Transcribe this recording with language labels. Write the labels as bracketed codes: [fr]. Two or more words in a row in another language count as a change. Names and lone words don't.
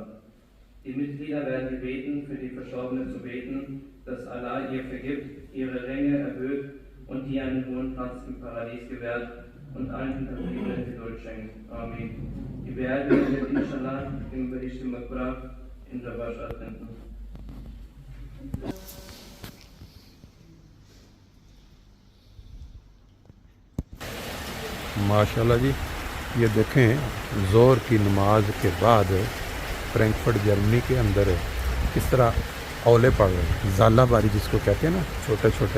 [de] Die Mitglieder werden gebeten, für die Verstorbene zu beten, dass Allah ihr vergibt, ihre Ränge erhöht und ihr einen hohen Platz im Paradies gewährt und allen Hinterbliebenen Geduld schenkt. Amin. Die Beerdigung wird [ar] إن شاء الله [de] im Bericht im Makbara in Jabbar stattfinden. [ur] ماشاءاللہ جی، یہ دیکھیں ظہر کی نماز کے بعد فرینکفرٹ جرمنی کے اندر کس طرح اولے پڑ رہے ہیں، ژالہ باری جس کو کہتے ہیں نا، چھوٹے چھوٹے.